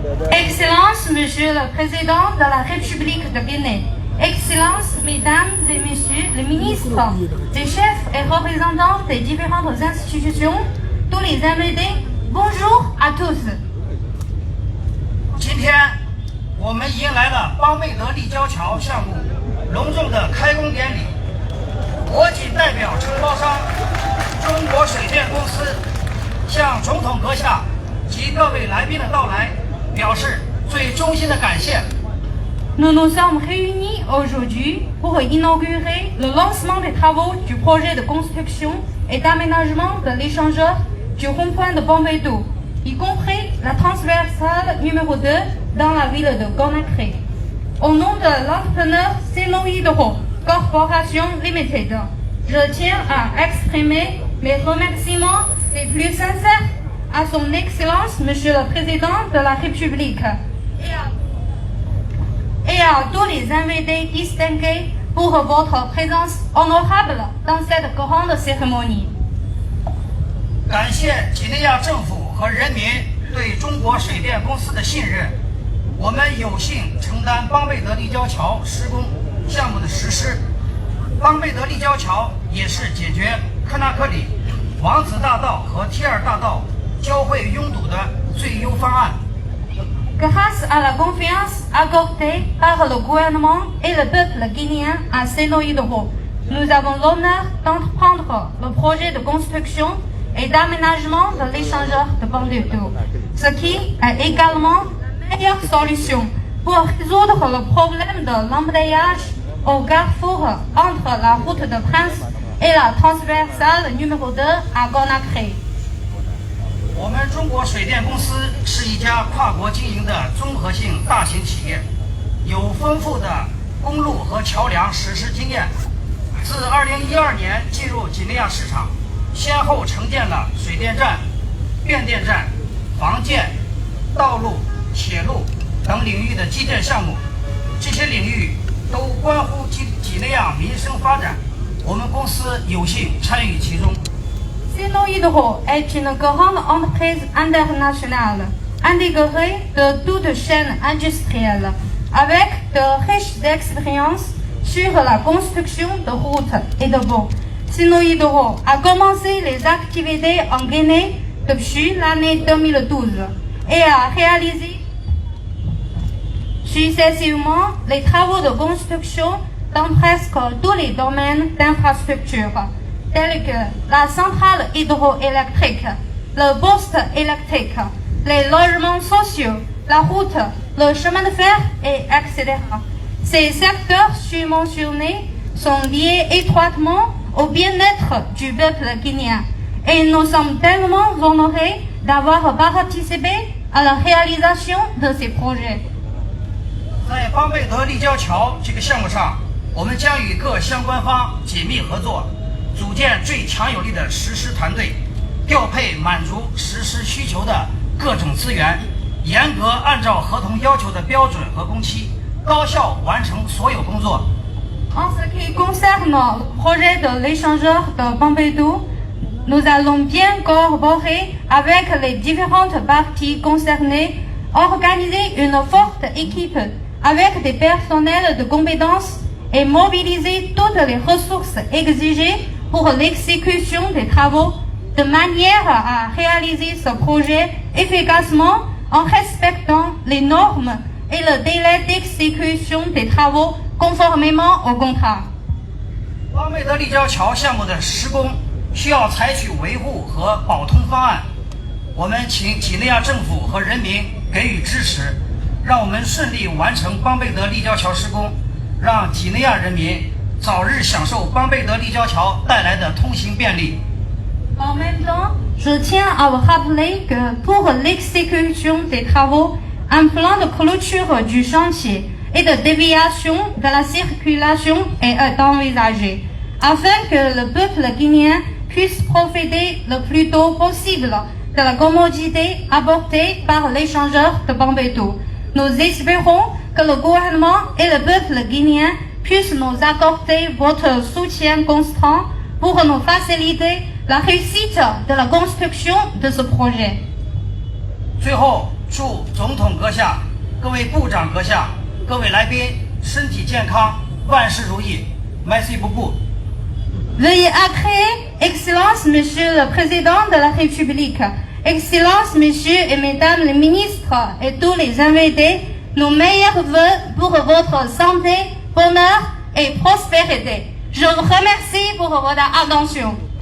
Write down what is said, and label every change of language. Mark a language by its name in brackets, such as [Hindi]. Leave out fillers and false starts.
[French] Excellence, Monsieur le Président de la République de Guinée, Excellences, Mesdames et Messieurs les ministres, les chefs et représentants des différentes institutions, tous les invités, bonjour à tous. [Chinese] 今天我们迎来了邦贝德立交桥项目隆重的开工典礼。我谨代表承包商中国水电公司，向总统阁下及各位来宾的到来表示最衷心的感谢。 [French] Nous nous sommes réunis aujourd'hui pour inaugurer le lancement des travaux du projet de construction et d'aménagement de l'échangeur du rond-point de Bambeto, y compris la transversale numéro 2 dans la ville de Conakry. Au nom de l'entrepreneur Sino Hydro Corporation Limited, je tiens à exprimer mes remerciements les plus sincères à son Excellence, Monsieur le Président de la République, et à tous les invités distingués pour votre présence honorable dans cette grande cérémonie. [Chinese] 感谢几内亚政府和人民对中国水电公司的信任，我们有幸承担邦贝德立交桥施工项目的实施。邦贝德立交桥也是解决科纳克里、王子大道和T2大道交汇拥堵的最优方案。 [French] Grâce à la confiance accordée par le gouvernement et le peuple guinéen à Sénoï-Doro, nous avons l'honneur d'entreprendre le projet de construction et d'aménagement de l'échangeur de Bambeto, ce qui est également la meilleure solution pour résoudre le problème de l'embrayage au carrefour entre la route de Prince et la transversale numéro 2 à Conakry. [Chinese] 我们中国水电公司是一家跨国经营的综合性大型企业，有丰富的公路和桥梁实施经验。自2012年进入几内亚市场，先后承建了水电站、变电站、防建、道路、铁路等领域的基建项目，这些领域都关乎几内亚民生发展。我们公司有幸参与其中。 [French] Sénoï-Doro est une grande entreprise internationale, intégrée de toute chaîne industrielle, avec de riches expériences sur la construction de routes et de ponts. Sénoï-Doro a commencé les activités en Guinée depuis l'année 2012 et a réalisé successivement les travaux de construction dans presque tous les domaines d'infrastructure, tels que la centrale hydroélectrique, le poste électrique, les logements sociaux, la route, le chemin de fer, etc. Ces secteurs subventionnés sont liés étroitement au bien-être du peuple guinéen et nous sommes tellement honorés d'avoir participé à la réalisation de ces projets. [Chinese] 在邦贝德立交桥这个项目上，我们将与各相关方紧密合作，组建最强有力的实施团队，调配满足实施需求的各种资源，严格按照合同要求的标准和工期，高效完成所有工作。 [French] En ce qui concerne le projet de l'échangeur de Bambeto, nous allons bien collaborer avec les différentes parties concernées, organiser une forte équipe avec des personnels de compétences et mobiliser toutes les ressources exigées pour l'exécution des travaux de manière à réaliser ce projet efficacement en respectant les normes et le délai d'exécution des travaux conformément au contrat. [Chinese] 邦贝德立交桥项目的施工需要采取维护和保通方案，我们请几内亚政府和人民给予支持，让我们顺利完成邦贝德立交桥施工，让几内亚人民早日享受邦贝德立交桥带来的通行便利。 [French] En même temps, je tiens à vous rappeler que pour l'exécution des travaux, un plan de clôture du chantier et de déviation de la circulation est envisagé, afin que le peuple guinéen puisse profiter le plus tôt possible de la commodité apportée par l'échangeur de Bambeto. Nous espérons que le gouvernement et le peuple guinéen puissent nous accorder votre soutien constant pour nous faciliter la réussite de la construction de ce projet. [Chinese] 最后，祝总统阁下、各位部长阁下、各位来宾身体健康，万事如意。 [French] Merci beaucoup。 Veuillez agréer, Excellence, Monsieur le Président de la République, Excellence, Messieurs et Mesdames les ministres et tous les invités, nos meilleurs vœux pour votre santé, bonheur et prospérité. Je vous remercie pour votre attention.